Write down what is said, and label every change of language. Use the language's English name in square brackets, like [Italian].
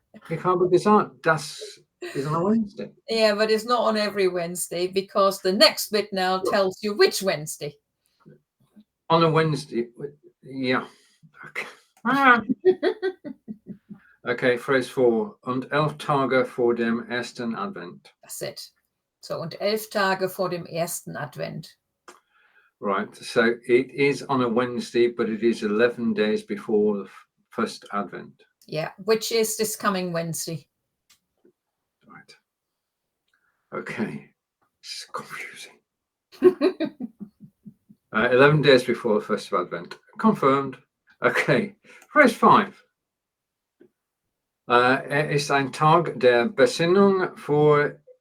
[German] Ich habe gesagt, das [English] is on a Wednesday. Yeah, but it's not on every Wednesday, because the next bit now tells you which Wednesday. On a Wednesday, yeah. Okay. Okay, phrase 4. [German] Und 11 Tage vor dem ersten Advent. [English] That's it. [German] So, und 11 Tage vor dem ersten Advent. [English] Right, so it is on a Wednesday, but it is 11 days before the first Advent. Yeah, which is this coming Wednesday. Right. Okay. It's confusing. 11 days before the first of Advent. Confirmed. Okay. Phrase 5. [German] Ist ein Tag der Besinnung vor.